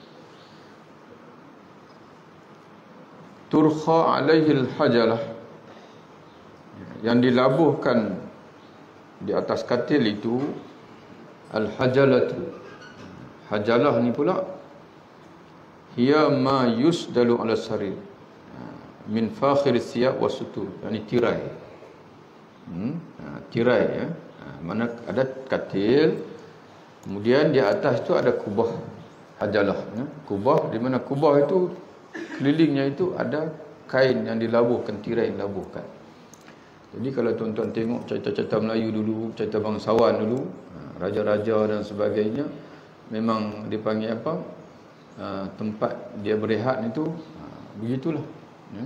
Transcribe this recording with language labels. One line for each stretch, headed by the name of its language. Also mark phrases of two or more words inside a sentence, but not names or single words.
Arabic: ترخى عليه الحجلة,
Malay: yang dilabuhkan di atas katil itu al-hajalatu. Hajalah ni pula
Arabic: هي ما يسدل على سرير من فاخر ثياب وستور، يعني tirai.
Malay: Tirai ya. Mana ada katil, kemudian di atas tu ada kubah, hajalah ya. Kubah, di mana kubah itu kelilingnya itu ada kain yang dilabuhkan, tirai yang dilabuhkan. Jadi kalau tuan-tuan tengok cerita-cerita Melayu dulu, cerita bangsawan dulu, raja-raja dan sebagainya, memang dipanggil apa, tempat dia berehat itu begitulah ya.